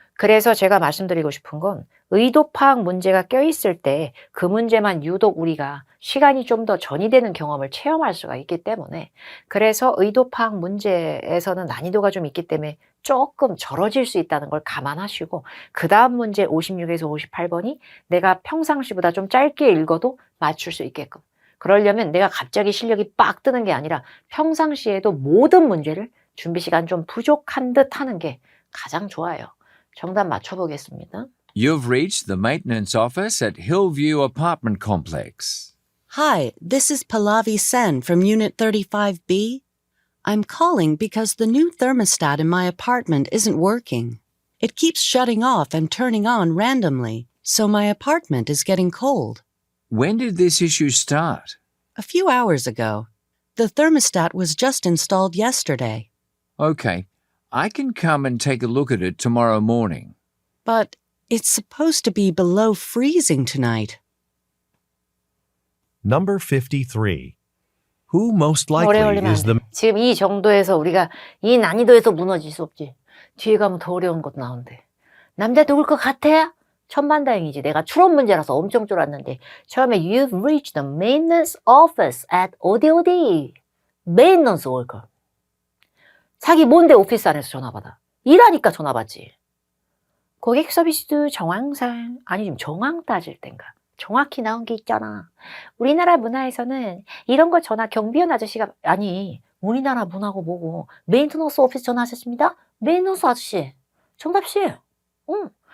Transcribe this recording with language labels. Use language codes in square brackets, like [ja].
[ko] 그래서 제가 말씀드리고 싶은 건 의도 파악 문제가 껴있을 때 그 문제만 유독 우리가 시간이 좀 더 전이되는 경험을 체험할 수가 있기 때문에 그래서 의도 파악 문제에서는 난이도가 좀 있기 때문에 조금 절어질 수 있다는 걸 감안하시고 그 다음 문제 56에서 58번이 내가 평상시보다 좀 짧게 읽어도 맞출 수 있게끔 그러려면 내가 갑자기 실력이 빡 뜨는 게 아니라 평상시에도 모든 문제를 준비 시간 좀 부족한 듯 하는 게 가장 좋아요. 정답 맞춰보겠습니다. [en] You've reached the maintenance office at Hillview Apartment Complex. Hi, this is Pallavi Sen from Unit 35B. I'm calling because the new thermostat in my apartment isn't working. It keeps shutting off and turning on randomly, so my apartment is getting cold. When did this issue start? A few hours ago. The thermostat was just installed yesterday. Okay, I can come and take a look at it tomorrow morning. But it's supposed to be below freezing tonight. Number 53. Who most [ko] 오래 [en] likely [ko] 걸리면 안 [en] is [ko] 돼. [en] the [ko] 지금 이 정도에서 우리가 이 난이도에서 무너질 수 없지. 뒤에 가면 더 어려운 것도 나온대. 남자 누굴 것 같아? 천만다행이지. 내가 추론 문제라서 엄청 쫄았는데 처음에 [en] You've reached the maintenance office at [ko] 어디 [en] maintenance worker. [ko] 자기 뭔데 오피스 안에서 전화 받아. 일하니까 전화 받지. 고객 서비스 정황상 아니 지금 정황 따질 땐가. 정확히 나온 게 있잖아. 우리나라 문화에서는 이런 거 전화 경비원 아저씨가 아니 우리나라 문화고 뭐고 메인테너스 오피스 전화하셨습니다. 메인테너스 아저씨. 정답 C. 응.